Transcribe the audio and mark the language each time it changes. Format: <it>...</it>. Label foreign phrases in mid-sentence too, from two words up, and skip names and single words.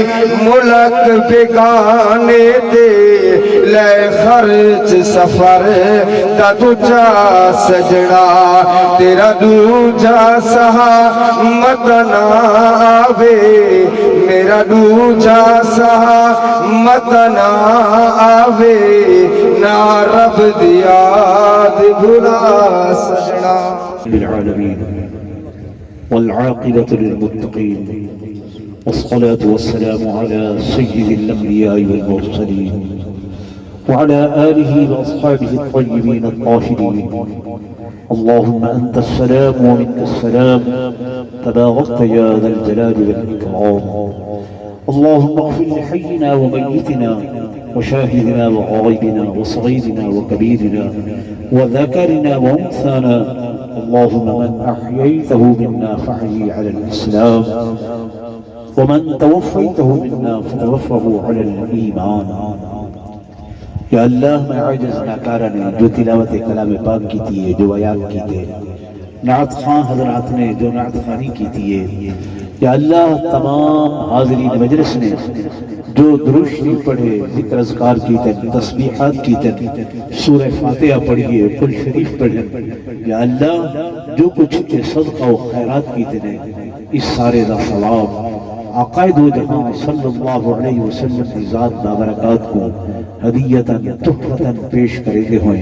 <pa>ملک بگانے تے لے خرچ سفر دا تجھا سجنا تیرا دوجا سہا مت نہ آوے میرا دوجا سہا مت نہ آوے نہ رب دی یاد بھلا سجنا</pa> <ar>العالمین والعاقبة للمتقين، والصلاة والسلام على سيد الأنبياء والمرسلين وعلى آله وأصحابه الطيبين الطاهرين. اللهم أنت السلام ومنك السلام، تباركت يا ذا الجلال والإكرام. اللهم اغفر لحينا وميتنا وشاهدنا وغائبنا وصغيرنا وكبيرنا وذكرنا وأنثانا. اللهم من أحييته منا فاحيه على الإسلام، ومن توفيته منا فتوفه على الإيمان.</ar> <ur>یا اللہ میں عاجز ناکارہ نے جو تلاوت کلام پاک کی تھی، جو آیات کی تھے، نعت خان حضرات نے جو نعت خانی کی تھی، یا اللہ تمام حاضرین مجلس نے جو درود شریف پڑھے، ذکر اذکار کی تھے، تسبیحات کی تھے، سورہ فاتحہ پڑھیے، قل شریف پڑھے، یا اللہ جو کچھ صدقہ و خیرات کی تھے اس</ur> <pa>سارے دا</pa> <ur>ثواب عقائد و جہاں</ur> <ar>صلی اللہ علیہ وسلم</ar> <ur>کی ذات بابرکات کو ہدیتاً تحفتاً پیش</ur> <pa>کرے دے ہوئے.</pa>